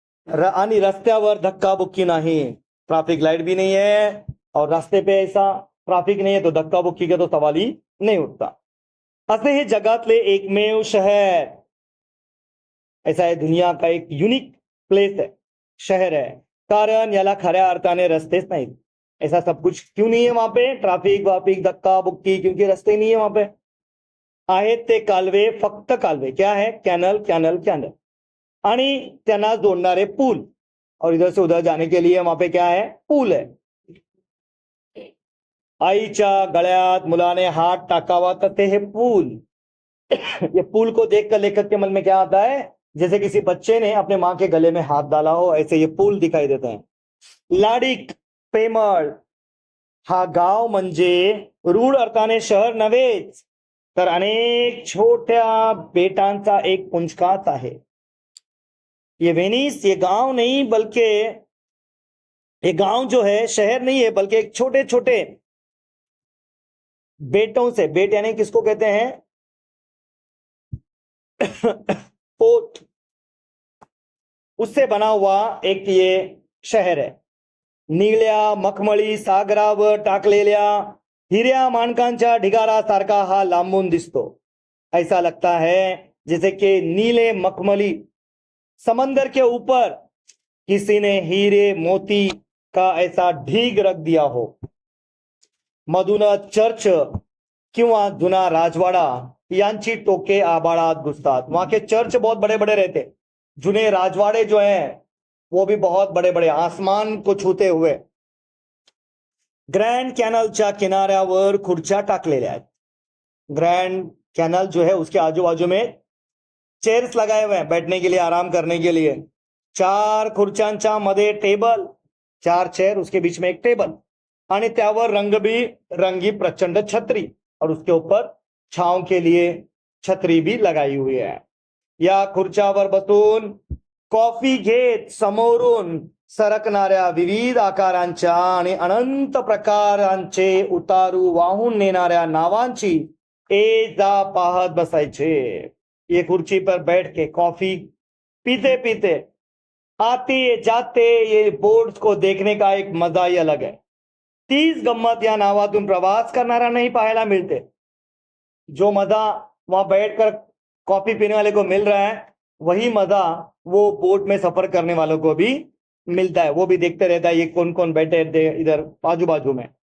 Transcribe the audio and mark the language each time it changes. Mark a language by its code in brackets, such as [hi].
[mr] आणि रस्त्यावर धक्काबुक्की नाही, [hi] ट्रैफिक लाइट भी नहीं है और रास्ते पे ऐसा ट्रैफिक नहीं है, तो धक्काबुक्की का तो सवाल ही नहीं उठता. [mr] असे हे जगातले एकमेव शहर, [hi] ऐसा है दुनिया का एक यूनिक प्लेस है, शहर है. [mr] कारण याला खऱ्या अर्थाने रस्तेच नाहीत. [hi] ऐसा सब कुछ क्यों नहीं है वहां पे? ट्रैफिक वाफिक धक्का बुक्की, क्योंकि रस्ते नहीं है वहां पे. [mr] आहेत ते कालवे, फक्त कालवे. [hi] क्या है? Canal canal canal. [mr] आणि त्यांना जोडणारे पूल, [hi] और इधर से उधर जाने के लिए वहां पे क्या है? पूल है. [mr] आईच्या गळ्यात मुलाने हाथ टाकावा तर ते हे पूल. [hi] ये पूल को देखकर लेखक के मन में क्या आता है? जैसे किसी बच्चे ने अपने माँ के गले में हाथ डाला हो, ऐसे ये पूल दिखाई देते हैं. [mr] लाडिक पेमळ हा गाव म्हणजे रूढ अर्थाने शहर नव्हेच, तर अनेक छोट्या बेटांचा एक पुंजकाच आहे. [hi] ये वेनिस ये गांव नहीं, बल्कि ये गांव जो है शहर नहीं है, बल्कि एक छोटे छोटे बेटों से, बेट यानी किसको कहते हैं? पोर्ट, उससे बना हुआ एक ये शहर है. [mr] नीळ्या मखमली सागरावर टाकलेल्या हिऱ्या माणकांच्या ढिगारासारखा हा लांबून दिसतो. [hi] ऐसा लगता है जैसे कि नीले मखमली समंदर के ऊपर किसी ने हीरे मोती का ऐसा ढीग रख दिया हो. [mr] मधून चर्च किंवा जुना राजवाड़ा यांची टोके आबाळात घुसतात. [hi] वहां के चर्च बहुत बड़े बड़े रहते, जुने राजवाड़े जो हैं वो भी बहुत बड़े बड़े, आसमान को छूते हुए. [mr] ग्रैंड कॅनलच्या किनाऱ्यावर खुर्च्या टाकलेल्या आहेत. [hi] ग्रैंड कैनल जो है उसके आजू बाजू में चेयर्स लगाए हुए हैं बैठने के लिए, आराम करने के लिए. [mr] 4 खुर्च्यांच्या मध्ये टेबल, [hi] 4 चेयर, उसके बीच में एक टेबल, [mr] आणि त्यावर रंगी प्रचंड छतरी, [hi] और उसके ऊपर छांव के लिए छतरी भी लगाई हुई है. [mr] या खुर्च्यावर बसून कॉफी घेत समोरून सरकणाऱ्या विविध आकारांच्या आणि अनंत प्रकारांचे उतारू वाहून नेणाऱ्या नावांची ये जा पाहत बसायचे. [hi] ये खुर्ची पर बैठ के कॉफी पीते पीते आते जाते ये बोर्ड्स को देखने का एक मजा ही अलग है. [mr] तीच गंमत या नावातून प्रवास करणारा नहीं पाहायला मिलते. [hi] जो मजा वहां बैठकर कॉफी पीने वाले को मिल रहा है, वही मजा वो बोट में सफर करने वालों को भी मिलता है. वो भी देखते रहता है ये कौन कौन बैठे इधर बाजू बाजू में.